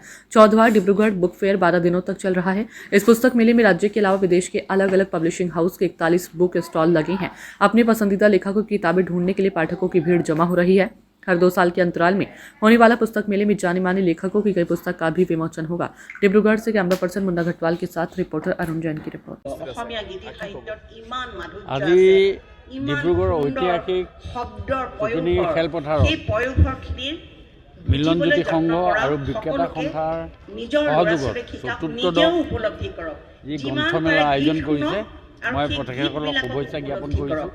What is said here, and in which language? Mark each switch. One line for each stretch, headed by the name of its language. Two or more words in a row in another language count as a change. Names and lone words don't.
Hindi: 14वां डिब्रूगढ़
English: book fair
Hindi: 12 दिनों तक चल रहा है। इस पुस्तक मेले में राज्य के अलावा विदेश के अलग अलग
English: publishing house
Hindi: के 41
English: book stall
Hindi: लगे हैं। अपने पसंदीदा लेखकों की किताबें ढूंढने के लिए पाठकों की भीड़ जमा हो रही है। हर 2 साल के अंतराल में होने वाला पुस्तक मेले में जाने माने लेखकों की कई पुस्तक का भी विमोचन होगा। डिब्रूगढ़ से
English: camera person
Hindi: मुन्ना घटवाल के साथ रिपोर्टर अरुण जैन की रिपोर्ट।
Assamese: আজি ডিব্ৰুগড় ঐতিহাসিক চুকনি খেলপথাৰত মিলনজ্যোতি সংঘ আৰু বিক্ৰেতা সন্থাৰ সহযোগত চতুৰ্থদশ যি গ্ৰন্থমেলা আয়োজন কৰিছে, মই তেখেতসকলক শুভেচ্ছা জ্ঞাপন কৰিছোঁ।